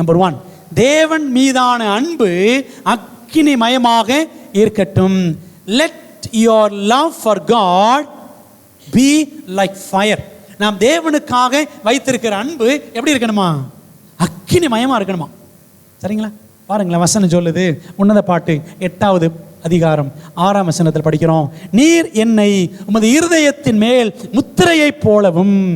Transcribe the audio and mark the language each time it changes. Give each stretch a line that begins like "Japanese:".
Tamil: Number 1, தேவன் மீதான அன்பு அக்கினிமயமாக இருக்கட்டும்.
English: Let your love for God be like fire.
Tamil: நாம் தேவனுக்காக வைத்திருக்கிற அன்பு எப்படி இருக்கணுமா? அக்கினிமயமாக இருக்கணுமா. சரிங்களா? பாருங்களேன், வசனம் சொல்லுது. உன்னத பாட்டு 8வது அதிகாரம் 6ஆம் வசனத்தில் படிக்கிறோம். நீர் என்னை உமது இருதயத்தின் மேல் முத்திரையை போலவும்.